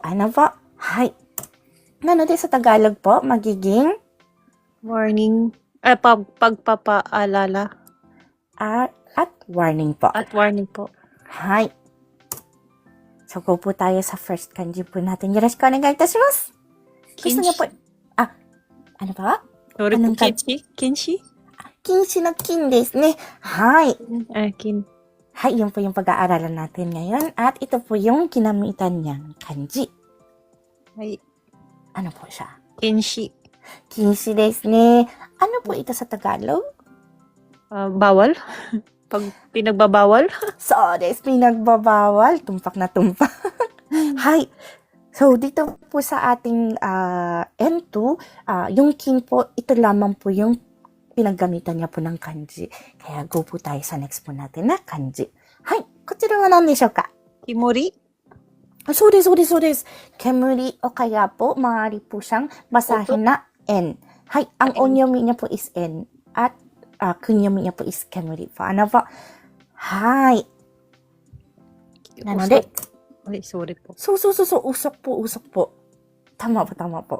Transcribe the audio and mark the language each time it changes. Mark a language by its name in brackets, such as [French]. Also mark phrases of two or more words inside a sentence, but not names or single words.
[Filipino] Ano po? Hay. Nanode sa Tagalog po, magiging warning, pagpapaalala. At warning po. At warning po. Hay. So, go po tayo sa first kanji po natin. [Japanese] Yoroshiku onegai itashimashou. [Filipino] Gusto niyo po, ano pa? Sorry po, kinshi? [Japanese] Kinshi no kin desu ne. [Filipino] Hay. Kin. Hay, yun po yung pag-aaralan natin ngayon. At ito po yung kinamitan niyang kanji. Hay. Ano po siya? Kinshi. Kinshi desu ne. Ano po ito sa Tagalog? Bawal? Pag pinagbabawal? So, des, pinagbabawal. Tumpak na tumpak. Hay. So, dito po sa ating N2, yung kin po, ito lamang po yung pinaggamitan niya po ng kanji. Kaya go po tayo sa next po natin na kanji. Hay. [Japanese] こちらは何でしょうか? [Filipino] Kimori? [Japanese] そうです、そうです、そうです。 [Filipino] Kemuri o kaya po, maaari po siyang basahin na N. [Japanese] Hay. [Filipino] Ang onyomi niya po is N. At kunyomi niya po is kemuri po. Ano po? Hay. Nanode, sorry po. So, usok po. Tama po.